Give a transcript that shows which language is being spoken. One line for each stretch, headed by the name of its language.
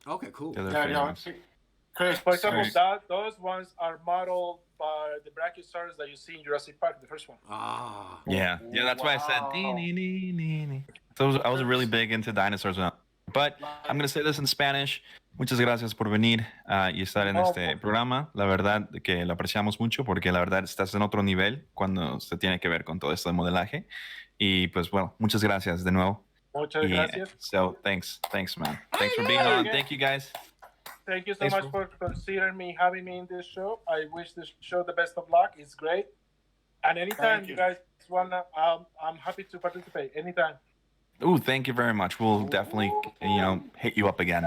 English: Okay, cool. Chris, for example, those ones are modeled by the Brachiosaurus that you see in Jurassic Park, the first one. Ah. Yeah, that's why I said. So I was really big into dinosaurs, but I'm gonna say this in Spanish.
Spanish: Muchas gracias por venir y estar en este programa. La verdad que lo apreciamos mucho porque la verdad estás en otro nivel cuando se tiene que ver con todo esto de modelaje. Y pues bueno, muchas gracias de nuevo. Muchas gracias.
English: So thanks, man. Thanks for being on. Thank you guys. Thank you so much for considering me, having me in this show. I wish this show the best of luck. It's great. And anytime you guys wanna, I'm happy to participate. Anytime. Ooh, thank you very much. We'll definitely, hit you up again.